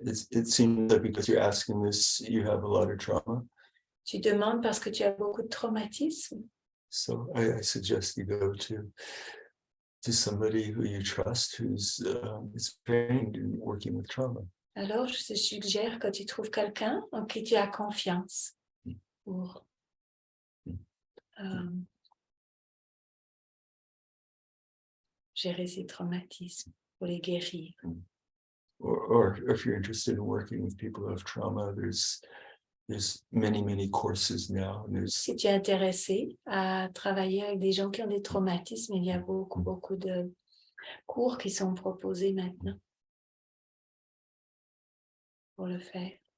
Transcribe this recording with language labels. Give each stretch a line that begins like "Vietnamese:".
English: It seems that because you're asking this, you have a lot of trauma.
French: Tu demandes parce que tu as beaucoup de traumatismes.
English: So I suggest you go to somebody who you trust, who's is trained in working with trauma.
French: Alors, je te suggère que tu trouves quelqu'un en qui tu as confiance pour gérer ces traumatismes, pour les guérir.
English: Or if you're interested in working with people who have trauma, there's many courses now. And there's
French: Si tu es intéressé à travailler avec des gens qui ont des traumatismes, il y a beaucoup de cours qui sont proposés maintenant pour le faire.